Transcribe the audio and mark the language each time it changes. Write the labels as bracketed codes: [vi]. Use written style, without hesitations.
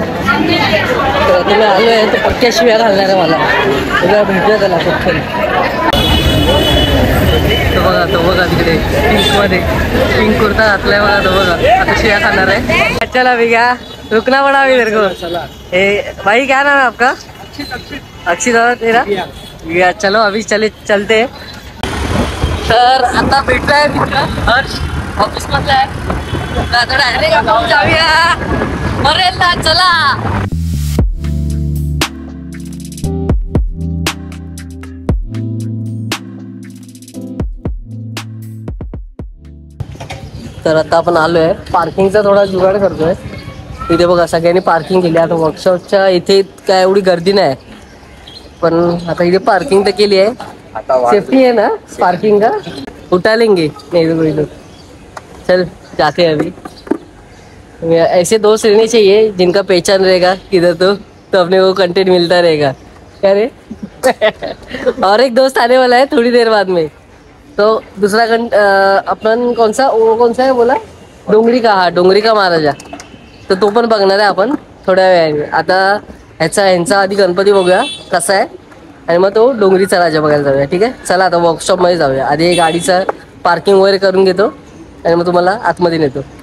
[mr] तुम्ही आलो आहे तर पक्क्या शिव्या घालणार आहे मला, तुला भेटूया त्याला पटकन। तो बघा तिकडे पिंकमध्ये पिंक कुर्ता घातलाय बघा, तो बघा आता शिव्या खाणार आहे। [hi] चला भैया रुकना पड़ा अभी मेरे को। भाई क्या नाम है आपका? अक्षित तेरा? भैया चलो अभी चलते। [mr] तर आता भेटलाय मित्र हर्ष, ऑफिस मधला आहे। आता डायरेक्ट आपण जाऊया परेलला, चला। तर आता आपण आलोय, पार्किंगचा थोडा जुगाड करतोय। इथे बघा सगळ्यांनी पार्किंग केली। आता वर्कशॉपच्या इथे काय एवढी गर्दी नाही, पण आता इथे पार्किंग तर केली आहे। [hi] सेफ्टी है ना पार्किंग का? उठा लेंगे नहीं तो चल जाते हैं अभी। ऐसे दोस्त रहने चाहिए जिनका पहचान रहेगा किधर तो अपने को कंटेंट मिलता रहेगा, क्या रे? और एक दोस्त आने वाला है थोड़ी देर बाद में, तो दूसरा अपन कौन सा है बोला? डोंगरी का महाराजा। [mr] तर तो पण बघणार आहे आपण थोड्या वेळाने। आता ह्यांचा आधी गणपती बघूया कसा आहे, आणि मग तो डोंगरीचा राजा बघायला जाऊया, ठीक आहे? चला आता वर्कशॉपमध्ये जाऊया। आधी गाडीचा पार्किंग वगैरे करून घेतो आणि मग तुम्हाला आतमध्ये नेतो।